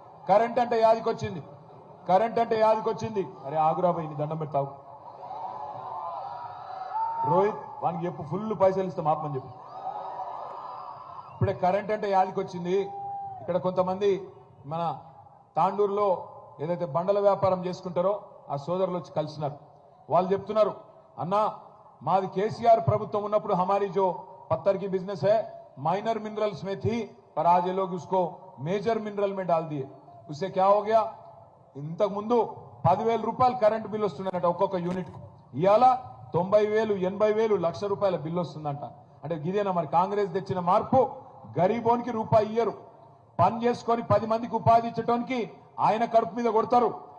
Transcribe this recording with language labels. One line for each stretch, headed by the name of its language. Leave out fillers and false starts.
Telugu: Current అంటే యాదికొచ్చింది. అరే ఆగురా పోయి నీ దండం పెడతావు. రోహిత్ వానికి చెప్పు, ఫుల్ పైసలు ఇస్తాం ఆత్మని చెప్పు. ఇప్పుడే కరెంట్ అంటే యాదికొచ్చింది. ఇక్కడ కొంతమంది మన తాండూరులో ఏదైతే బండల వ్యాపారం చేసుకుంటారో ఆ సోదరులు వచ్చి కలిసినారు. వాళ్ళు చెప్తున్నారు, అన్నా మాది కేసీఆర్ ప్రభుత్వం ఉన్నప్పుడు
Hindi: हमारी जो पत्थर की बिजनेस है माइनर मिनरल्स में थी, पर आज ये लोग उसको मेजर मिनरल में डाल दिए. उससे क्या हो गया?
Telugu: ఇంతకు ముందు 10,000 రూపాయలు కరెంట్ బిల్ వస్తుండేట ఒక్కొక్క యూనిట్. ఇవాళ 90,000 80,000 లక్ష రూపాయల బిల్లు వస్తుందంట. అంటే ఇదేనా మరి కాంగ్రెస్ తెచ్చిన మార్పు? గరీబోనికి రూపాయి ఇయ్యరు, పని చేసుకొని 10 మందికి ఉపాధి ఇచ్చడానికి ఆయన కడుపు మీద కొడతారు.